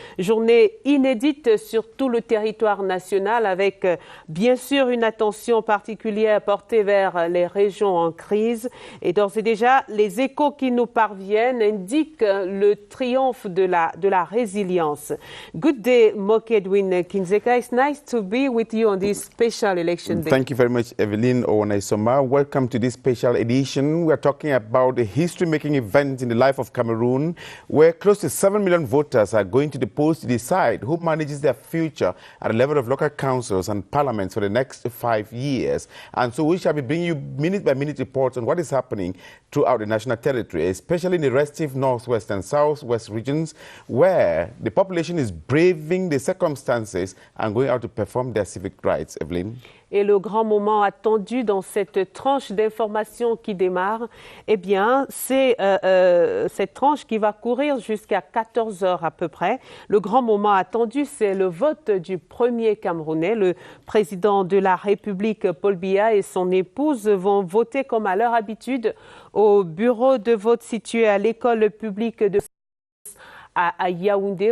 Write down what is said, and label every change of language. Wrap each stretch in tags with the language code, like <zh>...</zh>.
<fr>Journée inédite sur tout le territoire national avec bien sûr une attention particulière portée vers les régions en crise. Et d'ores et déjà, les échos qui nous parviennent indiquent le triomphe de la résilience.</fr> <en>Good day, Mokedwin Kindzeka. It's nice to be with you on this special election day. Thank you very much, Evelyn Owonaisoma. Welcome to this special edition. We are talking about a history-making event in the life of Cameroon, where close to 7 million voters are going to the polls to decide who manages their future at the level of local councils and parliaments for the next 5 years. And so we shall be bringing you minute-by-minute reports on what is happening throughout the national territory, especially in the restive northwest and southwest regions, where the population is braving the circumstances and going out to perform their civic rights. Evelyn?</en> <fr>Et le grand moment attendu dans cette tranche d'information qui démarre, eh bien, c'est cette tranche qui va courir jusqu'à 14 heures à peu près. Le grand moment attendu, c'est le vote du premier Camerounais. Le président de la République, Paul Biya, et son épouse vont voter comme à leur habitude au bureau de vote situé à l'école publique de à Yaoundé.</fr>